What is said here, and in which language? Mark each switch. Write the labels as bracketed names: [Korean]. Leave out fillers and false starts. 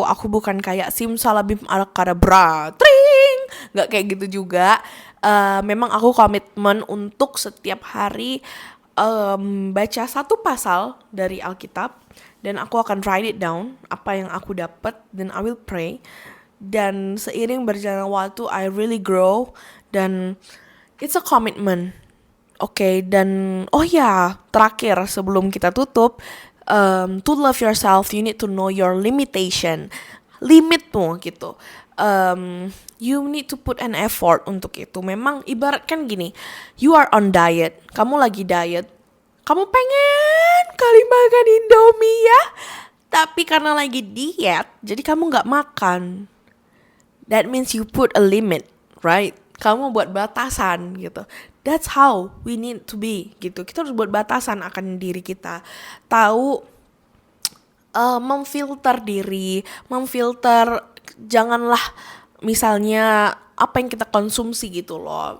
[Indonesian] Aku bukan kayak simsalabim alakadabra, tring, gak kayak gitu juga. Memang aku komitmen untuk setiap hari baca satu pasal dari Alkitab dan aku akan [English] write it down [Indonesian] apa yang aku dapat, dan [English] I will pray. [Indonesian] Dan seiring berjalan waktu [English] I really grow, [Indonesian] dan [English] it's a commitment. [Indonesian] Oke, dan oh ya, terakhir sebelum kita tutup, [English] to love yourself, you need to know your limitation, [Indonesian] limitmu gitu. [English] You need to put an effort [Indonesian] untuk itu. Memang ibaratkan gini, [English] you are on diet, [Indonesian] kamu lagi diet, kamu pengen kali makan Indomie ya, tapi karena lagi diet, jadi kamu nggak makan. [English] That means you put a limit, right? [Indonesian] Kamu buat batasan gitu. [English] That's how we need to be gitu. [Indonesian] Kita harus buat batasan akan diri kita. Tahu memfilter diri, memfilter, janganlah misalnya apa yang kita konsumsi gitu loh.